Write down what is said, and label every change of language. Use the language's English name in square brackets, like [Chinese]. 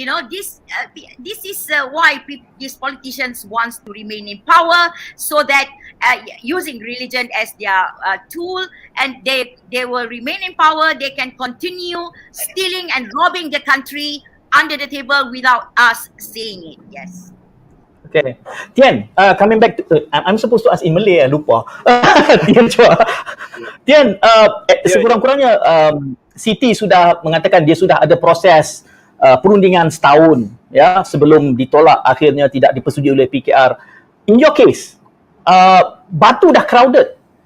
[English] This is why these politicians wants to remain in power, so that using religion as their tool, and they will remain in power. They can continue stealing and robbing the country under the table without us seeing it. Yes. Okay. Tian, coming back to, I'm supposed to ask in Malay, lupa. Tian Chua. [Malay] Tian, sekurang-kurangnya Siti sudah mengatakan dia sudah ada proses perundingan setahun ya sebelum ditolak, akhirnya tidak dipersetujui oleh PKR. [English] In your case, Batu dah crowded.